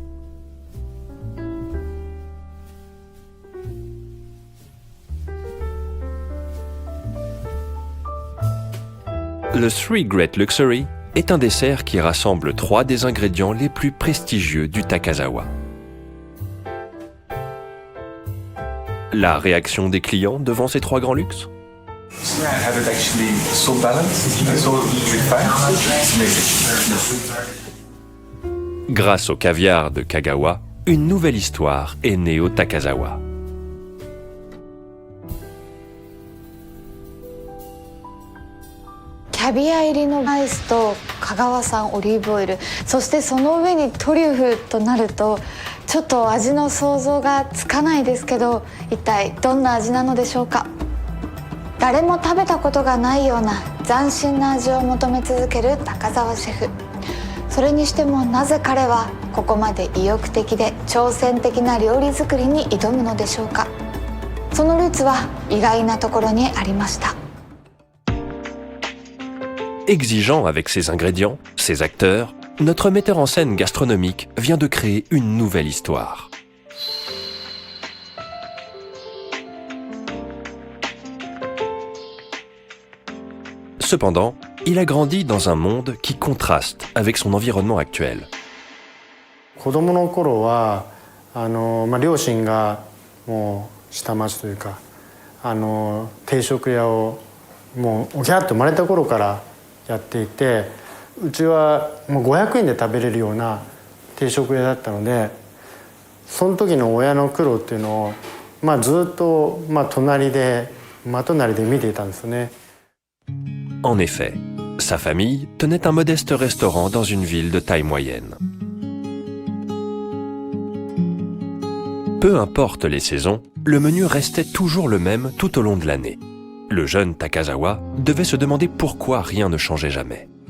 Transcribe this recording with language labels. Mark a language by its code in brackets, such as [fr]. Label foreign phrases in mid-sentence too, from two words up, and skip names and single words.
[fr] Le Three Great Luxury est un dessert qui rassemble 3 des ingrédients les plus prestigieux du Takazawa. La réaction des clients devant ces 3 grands luxes? [en] I have it actually so balanced and so refined. It's amazing. [fr] Grâce au caviar de Kagawa, une nouvelle histoire est née au Takazawa. [ja] キャビア入りのライスと香川産オリーブオイル、そしてその上にトリュフとなるとちょっと味の想像がつかないですけど、一体どんな味なのでしょうか。誰も食べたことがないような斬新な味を求め続ける高澤シェフ。それにしてもなぜ彼はここまで意欲的で挑戦的な料理作りに挑むのでしょうか。そのルーツは意外なところにありました。 [fr] Exigeant avec ses ingrédients, ses acteurs, notre metteur en scène gastronomique vient de créer une nouvelle histoire. Cependant, il a grandi dans un monde qui contraste avec son environnement actuel. [ja] 子供の頃は両親がもう下町というか定食屋をもうおぎゃっと生まれた頃からやっていて、うちはもう500円で食べれるような定食屋だったので、その時の親の苦労っていうのを、ずっと、隣で見ていたんですよね。 [fr] En effet, sa famille tenait un modeste restaurant dans une ville de taille moyenne. Peu importe les saisons, le menu restait toujours le même tout au long de l'année. Le jeune Takazawa devait se demander pourquoi rien ne changeait jamais.